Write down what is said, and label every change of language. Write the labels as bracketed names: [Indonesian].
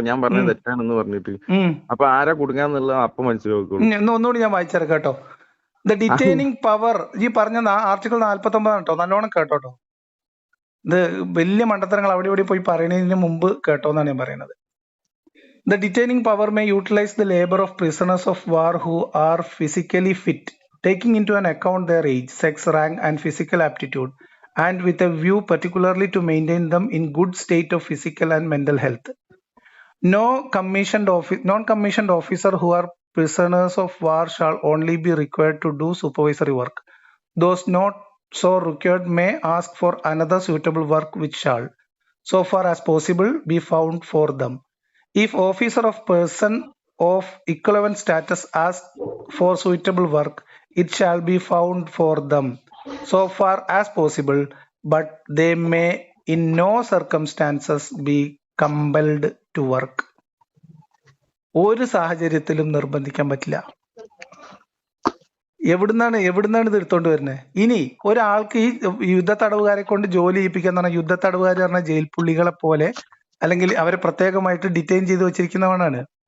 [Malayalam] ഞാൻ പറഞ്ഞത് തെറ്റാണെന്ന് പറഞ്ഞിട്ട് അപ്പൊ ആരാ കുടുങ്ങാന്നുള്ളത് അപ്പൊ മനസ്സിലാക്കുള്ളൂ. ഒന്നുകൂടി ഞാൻ വായിച്ചേരാം കേട്ടോ. ദ ഡിറ്റൈനിങ് പവർ, ഈ പറഞ്ഞ ആർട്ടിക്കിൾ 49 കേട്ടോ. നല്ലോണം കേട്ടോട്ടോ. ഇത് വലിയ മണ്ടത്തരങ്ങൾ അവിടെ ഇവിടെ പോയി പറയുന്നതിന് മുമ്പ് കേട്ടോ എന്നാണ് ഞാൻ പറയുന്നത്. [English] The detaining power may utilize the labor of prisoners of war who are physically fit, taking into an account their age, sex, rank, and physical aptitude, and with a view particularly to maintain them in good state of physical and mental health. Non-commissioned officer who are prisoners of war shall only be required to do supervisory work. Those not so required may ask for another suitable work which shall, so far as possible, be found for them. If officer of person of equivalent status asks for suitable work, it shall be found for them, so far as possible, but they may in no circumstances be compelled to work. [Malayalam] ഒരു സാഹചര്യത്തിലും നിർബന്ധിക്കാൻ പറ്റില്ല. എവിടുന്നാണ് ഇത് എടുത്തോണ്ട് വരുന്നത്? ഇനി ഒരാൾക്ക് ഈ യുദ്ധ തടവുകാരെ കൊണ്ട് ജോലി ചെയ്യിപ്പിക്കുക എന്ന് പറഞ്ഞാൽ, യുദ്ധ തടവുകാർ പറഞ്ഞ ജയിൽ പുള്ളികളെ പോലെ, അല്ലെങ്കിൽ അവരെ പ്രത്യേകമായിട്ട് ഡിറ്റൈൻ ചെയ്ത് വെച്ചിരിക്കുന്നവനാണ്.